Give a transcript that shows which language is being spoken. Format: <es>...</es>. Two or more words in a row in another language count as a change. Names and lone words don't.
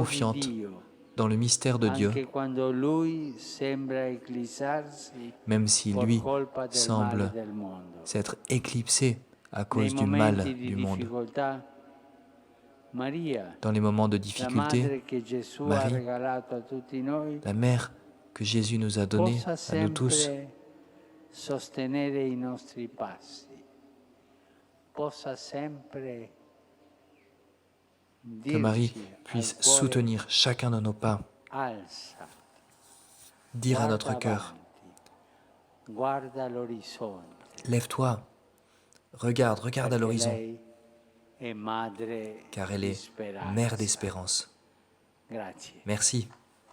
<fr>confiante</fr> <it>Dio,</it> <fr>dans le mystère de Dieu,</fr> <it>anche quando lui sembra eclissarsi</it> <fr>même si</fr> <it>por</it> <fr>lui</fr> <it>colpa del male</it> <fr>semble</fr> <it>del mondo.</it> <fr>s'être éclipsé à</fr> <it>Nei</it> <fr>cause du</fr> <it>momenti</it> <fr>mal</fr> <it>di</it> <fr>du monde.</fr> <it>difficoltà, Maria,</it> <fr>Dans les moments de la difficulté,</fr> <it>madre che Gesù ha</it> <fr>Marie,</fr> <it>regalato a tutti noi,</it> <fr>la mère que Jésus nous a donnée</fr> <it>possa</it> <fr>à nous tous,</fr> <it>sempre sostenere i nostri passi, possa sempre</it> <fr>Que Marie</fr> <it>dirci</it> <fr>puisse</fr> <it>al cuore,</it> <fr>soutenir chacun de nos pas,</fr> <it>alzati,</it> <fr>dire à</fr> <it>guarda</it> <fr>notre cœur,</fr> <it>avanti, guarda l'orizzonte,</it> <fr>lève-toi, regarde à</fr> <it>perché</it> <fr>l'horizon,</fr> <it>lei è madre</it> <fr>car elle</fr> <it>di</it> <fr>est mère</fr> <it>speranza.</it> <fr>d'espérance.</fr> <it>Grazie.</it> <fr>Merci.</fr>